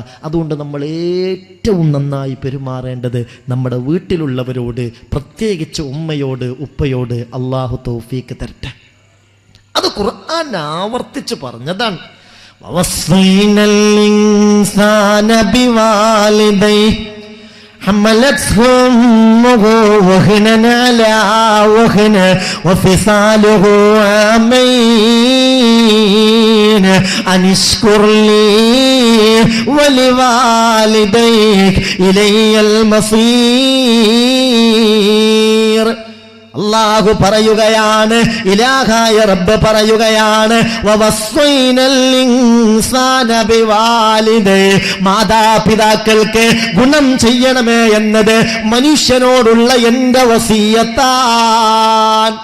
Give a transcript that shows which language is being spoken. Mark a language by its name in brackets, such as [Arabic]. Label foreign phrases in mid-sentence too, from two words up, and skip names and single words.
[Malayalam] അതുകൊണ്ട് നമ്മൾ ഏറ്റവും നന്നായി പെരുമാറേണ്ടത് നമ്മുടെ വീട്ടിലുള്ളവരോട്, പ്രത്യേകിച്ച് ഉമ്മയോട്, ഉപ്പയോട്. അള്ളാഹു തൗഫീക്ക് തരട്ടെ. അത് ഖുർആൻ ആവർത്തിച്ച് പറഞ്ഞതാണ്. [Arabic] ووصينا الإنسان بوالديه حملته أمه وهنا على وهن وفصاله عامين أن اشكر لي ولوالديك إلي المصير. [Malayalam] അല്ലാഹു പറയുകയാണ്, ഇലാഹായ റബ്ബ് പറയുകയാണ്, [Arabic] ووصينا الإنسان بوالديه, [Malayalam] മാതാപിതാക്കൾക്ക് ഗുണം ചെയ്യണമേ എന്നത് മനുഷ്യനോടുള്ള എൻ്റെ വസിയത്താൻ.